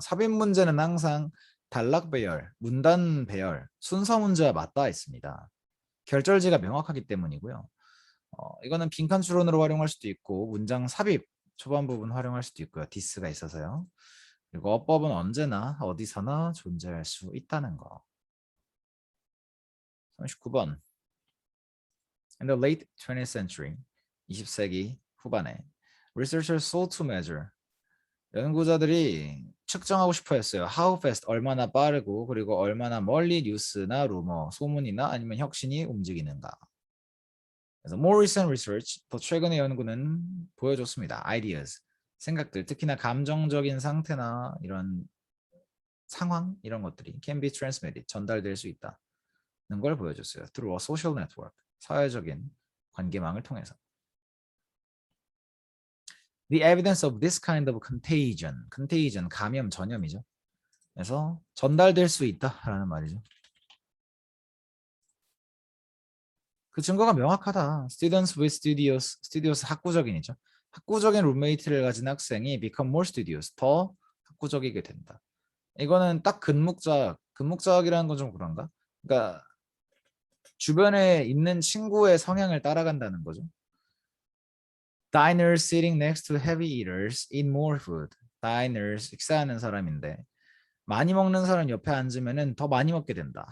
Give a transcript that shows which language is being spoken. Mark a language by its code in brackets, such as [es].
[ko] 삽입 문제는 항상 단락 배열, 문단 배열, 순서 문제와 맞닿아 있습니다. 결절지가 명확하기 때문이고요. 이거는 빈칸 추론으로 활용할 수도 있고 문장 삽입 초반 부분 활용할 수도 있고요. 디스가 있어서요. 그리고 어법은 언제나 어디서나 존재할 수 있다는 거. 39번. [en] In the late 20th century, [ko] 20세기 후반에 [en] researchers sought to measure [ko] 연구자들이 측정하고 싶어 했어요. [en] How fast, [ko] 얼마나 빠르고 그리고 얼마나 멀리 뉴스나 루머, 소문이나 아니면 혁신이 움직이는가. 그래서 [en] more recent research, [ko] 더 최근의 연구는 보여줬습니다. [en] Ideas, [ko] 생각들, 특히나 감정적인 상태나 이런 상황 이런 것들이 [en] can be transmitted, [ko] 전달될 수 있다는 걸 보여줬어요. [en] Through a social network, [ko] 사회적인 관계망을 통해서. [en] The evidence of this kind of contagion, [ko] 감염, 전염이죠. 그래서 전달될 수 있다라는 말이죠. 그 증거가 명확하다. [en] Students with studious [ko] 학구적인이죠. 학구적인 룸메이트를 가진 학생이 [en] become more studious, [ko] 더 학구적이게 된다. 이거는 딱 근묵적이라는 건 좀 그런가? 그러니까 주변에 있는 친구의 성향을 따라간다는 거죠. [en] Diners sitting next to heavy eaters eat more food. Diners [ko] 식사하는 사람인데 많이 먹는 사람 옆에 앉으면은 더 많이 먹게 된다.